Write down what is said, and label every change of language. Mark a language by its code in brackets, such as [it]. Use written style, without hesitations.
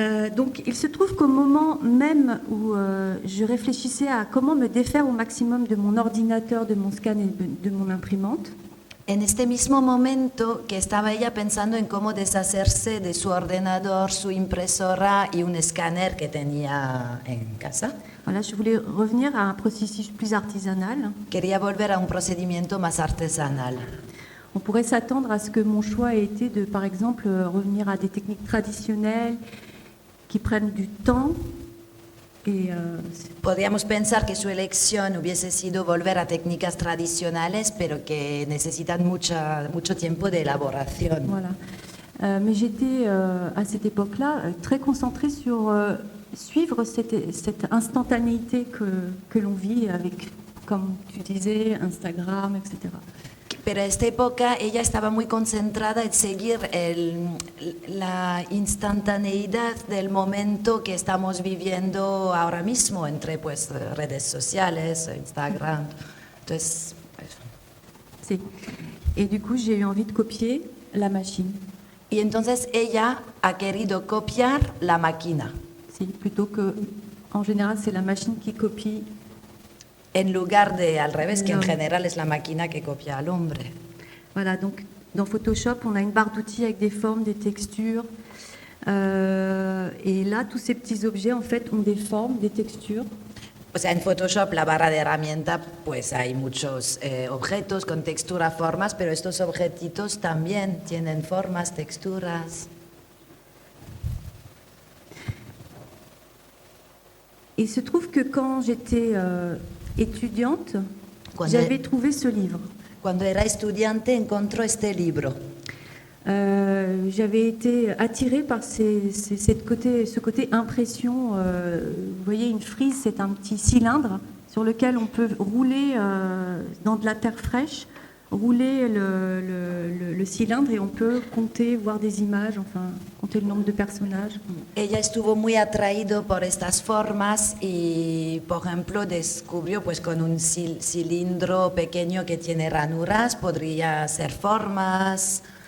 [fr] Donc, il se trouve qu'au moment même où je réfléchissais à comment me défaire au maximum de mon ordinateur, de mon scan et de mon imprimante, [es] En este mismo momento que estaba ella pensando en cómo deshacerse de su ordenador, su impresora y un escáner que tenía en casa, [fr] voilà, je voulais revenir à un processus plus artisanal. [es] quería volver a un procedimiento más artesanal. [fr] On pourrait s'attendre à ce que mon choix ait été de, par exemple, revenir à des techniques traditionnelles qui prennent du temps. Et, [es] Podríamos pensar que su elección hubiese sido volver a técnicas tradicionales, pero que necesitan mucho tiempo de elaboración. [fr] voilà. Mais j'étais à cette époque-là très concentrée sur suivre cette instantanéité que l'on vit avec, comme tu disais, Instagram, etc. [es] Pero en esta época ella estaba muy concentrada en seguir la instantaneidad del momento que estamos viviendo ahora mismo entre pues, redes sociales, Instagram. Entonces, Si. [fr] Et du coup, j'ai eu envie de copier la machine. [es] y entonces ella ha querido copiar la máquina. [fr] Si, plutôt que, en général, c'est la machine qui copie. [es] En lugar de al revés, que en No. general es la máquina que copia al hombre. [fr] Voilà, donc dans Photoshop, on a une barre d'outils avec des formes, des textures. Et là, tous ces petits objets, en fait, ont des formes, des textures. [es] O sea, en Photoshop, la barra de herramienta, pues hay muchos objetos con textura, formas, pero estos objetitos también tienen formas, texturas. [fr] Il se trouve que quand j'étais étudiante, [es] Cuando, [fr] j'avais trouvé ce livre. [es] cuando era estudiante encontró este libro. [fr] J'avais été attirée par ce côté impression. Vous voyez, une frise, c'est un petit cylindre sur lequel on peut rouler dans de la terre fraîche, rouler le cylindre et on peut compter, voir des images, enfin, compter le nombre de personnages. [es] Ella estuvo muy atraído por estas formas y, por ejemplo, descubrió pues con un cilindro pequeño que tiene ranuras, podría ser formas.